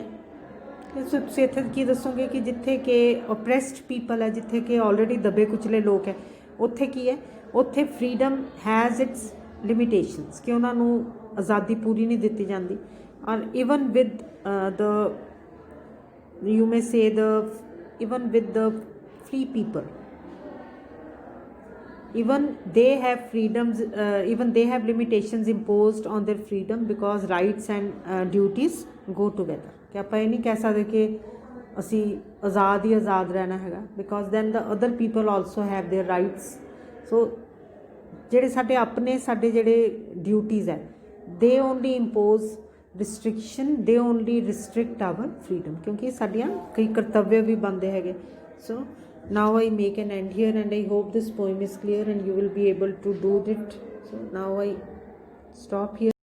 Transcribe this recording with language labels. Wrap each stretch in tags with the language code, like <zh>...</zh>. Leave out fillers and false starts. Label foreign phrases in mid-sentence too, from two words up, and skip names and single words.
<pa>ਸੋ ਤੁਸੀਂ ਇੱਥੇ ਕੀ ਦੱਸੋਗੇ ਕਿ ਜਿੱਥੇ ਕਿ</pa> <en>oppressed people</en> <pa>ਹੈ, ਜਿੱਥੇ ਕਿ ਆਲਰੇਡੀ ਦਬੇ ਕੁਚਲੇ ਲੋਕ ਹੈ, ਉੱਥੇ ਕੀ ਹੈ? ਉੱਥੇ</pa> <en>freedom has its limitations,</en> <pa>ਕਿ ਉਹਨਾਂ ਨੂੰ ਆਜ਼ਾਦੀ ਪੂਰੀ ਨਹੀਂ ਦਿੱਤੀ ਜਾਂਦੀ.</pa> <en>ਔਰ even with the you may say even with the free people, even they have freedoms, even they have limitations imposed on their freedom because rights and duties go together.</en> <pa>ਕਿ ਆਪਾਂ ਇਹ ਨਹੀਂ ਕਹਿ ਸਕਦੇ ਕਿ ਅਸੀਂ ਆਜ਼ਾਦ ਹੀ ਆਜ਼ਾਦ ਰਹਿਣਾ ਹੈਗਾ,</pa> <en>because then the other people also have their rights.</en> <pa>so ਜਿਹੜੇ ਸਾਡੇ ਆਪਣੇ ਸਾਡੇ ਜਿਹੜੇ duties ਹੈ,</pa> <en>they only impose restriction, they only restrict our freedom,</en> <pa>ਕਿਉਂਕਿ ਸਾਡੀਆਂ ਕਈ ਕਰਤੱਵ ਵੀ ਬਣਦੇ ਹੈਗੇ.</pa> <en>so now I make an end here and I hope this poem is clear and you will be able to do it. So now I stop here.</en>